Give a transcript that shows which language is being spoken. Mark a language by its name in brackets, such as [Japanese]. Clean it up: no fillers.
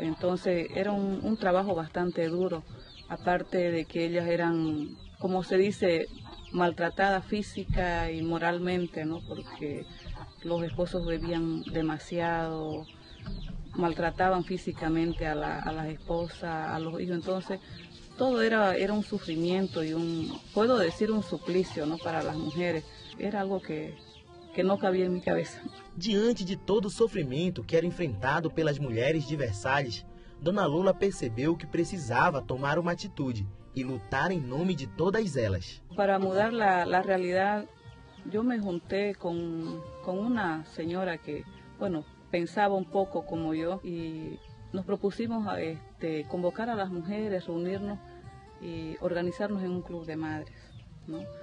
[Spanish] Entonces era un trabajo bastante duro, aparte de que ellas eran, como se dice, maltratadas física y moralmente, ¿no? Porque los esposos bebían demasiado, maltrataban físicamente a las esposas, a los hijos. Entonces todo era un sufrimiento y puedo decir, un suplicio, ¿no?, para las mujeres. [Portuguese] Era algo que no cabia em minha cabeça. Diante de todo o sofrimento que era enfrentado pelas mulheres de Versalhes, Dona Lula percebeu que precisava tomar uma atitude e lutar em nome de todas elas. [Spanish] Para mudar la realidad, yo me junté con una señora que, bueno, pensaba un poco como yo, y nos propusimos convocar a las mujeres, reunirnos y organizarnos en un club de madres, ¿no?